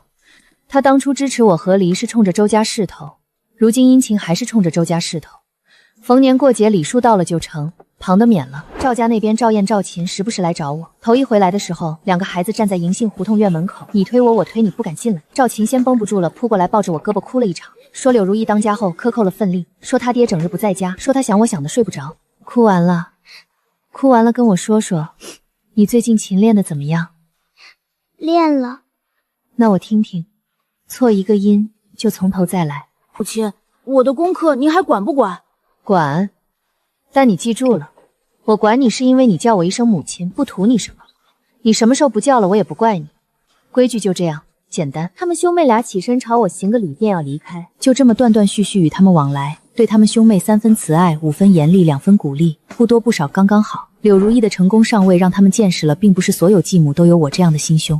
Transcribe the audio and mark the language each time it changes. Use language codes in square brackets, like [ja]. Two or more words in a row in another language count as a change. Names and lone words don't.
[zh] 他當初支持我和離是衝着周家勢頭，如今殷勤還是衝着周家勢頭。逢年過節禮數到了就成，旁的免了。趙家那邊趙燕、趙琴時不時來找我。頭一回來的時候，2個孩子站在銀杏胡同院門口，你推我，我推你，不敢進來。趙琴先繃不住了，撲過來抱着我胳膊哭了一場，說柳如意當家後克扣了份例，說他爹整日不在家，說他想我想的睡不着。哭完了跟我說说，你最近琴練的怎麼樣？練了。那我听听，錯一個音就從頭再來。母親，我的功課您還管不管？管，但你記住了，我管你是因為你叫我一聲母親，不圖你什麼。你什麼時候不叫了，我也不怪你。規矩就這樣，簡單。他們兄妹倆起身朝我行個禮，便要離開，就這麼斷斷續續與他們往來，對他們兄妹3分慈愛，5分嚴厲，2分鼓勵，不多不少，剛剛好。柳如意的成功上位，讓他們見識了，並不是所有繼母都有我這樣的心胸。